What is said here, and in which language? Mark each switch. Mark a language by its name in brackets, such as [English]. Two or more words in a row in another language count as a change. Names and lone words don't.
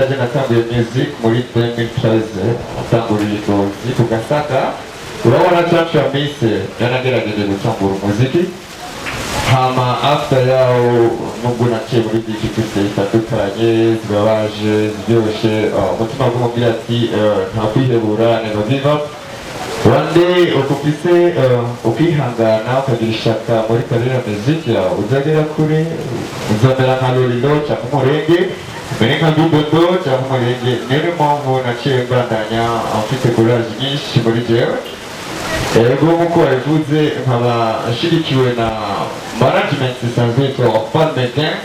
[Rundi] Je natanguye music muri 2013, natanguriye Ngozi ku Gasaka. Urabona Church ya Mise yanagerageje gutangura umuziki, hama after yaho nubwo naciye muri difficulty zitandukanye zibabaje ziryoshe, umutima w'umubwira ati nta kwihebura, [English] never give up. [Rundi] One day ukufise ukihangana ukagira ishaka muri kariyeri muziki yawe, uzagera kure, uzamera nka Lolilo cyangwa Umurenge, mbere nka Dudodo cyangwa Umurenge. Niyo mpamvu naciye mbandanya mfite courage nyinshi muri jewe. Ego nk'uko wabivuze, nkaba ashyigikiwe na management isanzwe yitwa Wafalme Gengi.